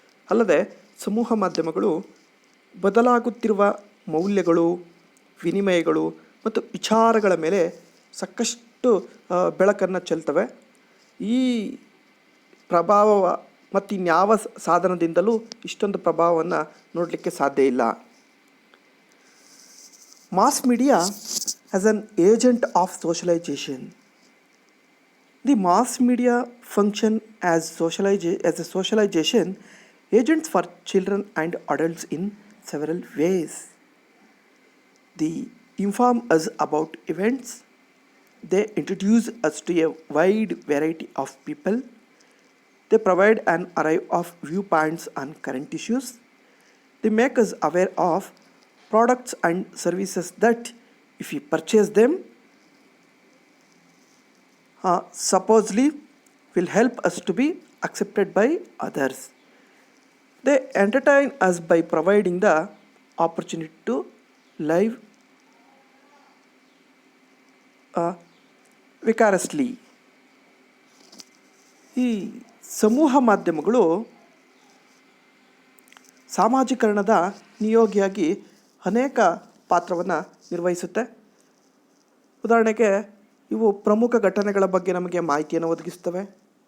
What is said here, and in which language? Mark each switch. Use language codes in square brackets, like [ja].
[kn] ಅಲ್ಲದೆ ಸಮೂಹ ಮಾಧ್ಯಮಗಳು ಬದಲಾಗುತ್ತಿರುವ ಮೌಲ್ಯಗಳು, ವಿನಿಮಯಗಳು ಮತ್ತು ವಿಚಾರಗಳ ಮೇಲೆ ಸಾಕಷ್ಟು ಬೆಳಕನ್ನು ಚೆಲ್ತವೆ. ಈ ಪ್ರಭಾವ ಮತ್ತು ಇನ್ಯಾವ ಸಾಧನದಿಂದಲೂ ಇಷ್ಟೊಂದು ಪ್ರಭಾವವನ್ನು ನೋಡಲಿಕ್ಕೆ ಸಾಧ್ಯ ಇಲ್ಲ. [en] Mass media as an agent of socialization. The mass media function as a socialization agents for children and adults in several ways. They inform us about events. They introduce us to a wide variety of people. They provide an array of viewpoints on current issues. They make us aware of products and services that, if we purchase them, supposedly will help us to be accepted by others. They entertain us by providing the opportunity to live vicariously. [kn] ಈ ಸಮೂಹ ಮಾಧ್ಯಮಗಳು ಸಾಮಾಜೀಕರಣದ ನಿಯೋಗಿಯಾಗಿ ಅನೇಕ ಪಾತ್ರವನ್ನು ನಿರ್ವಹಿಸುತ್ತೆ. ಉದಾಹರಣೆಗೆ ಇವು ಪ್ರಮುಖ ಘಟನೆಗಳ ಬಗ್ಗೆ ನಮಗೆ ಮಾಹಿತಿಯನ್ನು ಒದಗಿಸ್ತವೆ.